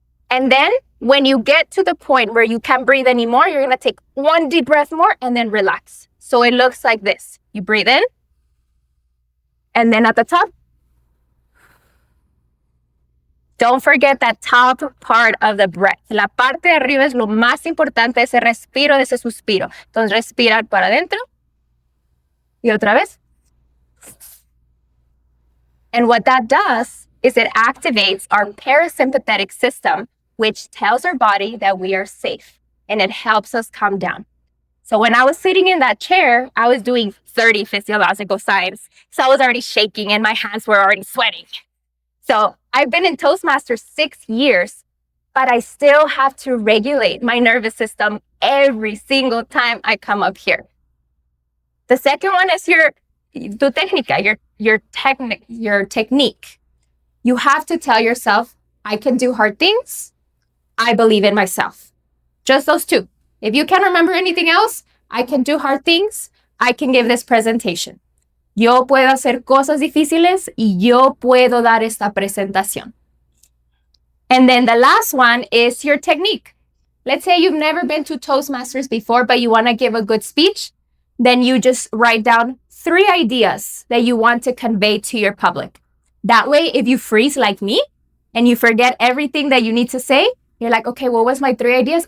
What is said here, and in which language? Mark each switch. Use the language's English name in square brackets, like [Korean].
[English] And then when you get to the point where you can't breathe anymore, you're going to take one deep breath more and then relax. So it looks like this. You breathe in. And then at the top, don't forget that top part of the breath. [Spanish] La parte de arriba es lo más importante, ese respiro, ese suspiro. Entonces, respirar para adentro. Y otra vez. [English] And what that does is it activates our parasympathetic system, which tells our body that we are safe. And it helps us calm down. So when I was sitting in that chair, I was doing 30 physiological signs. So I was already shaking and my hands were already sweating. So I've been in Toastmasters 6 years, but I still have to regulate my nervous system every single time I come up here. The second one is [Spanish] tu técnica, [English] your technique. You have to tell yourself, I can do hard things. I believe in myself. Just those two. If you can't remember anything else, I can do hard things. I can give this presentation. [Spanish] Yo puedo hacer cosas difíciles y yo puedo dar esta presentación. [English] And then the last one is your technique. Let's say you've never been to Toastmasters before, but you want to give a good speech. Then you just write down 3 ideas that you want to convey to your public. That way, if you freeze like me and you forget everything that you need to say, you're like, okay, what was my 3 ideas?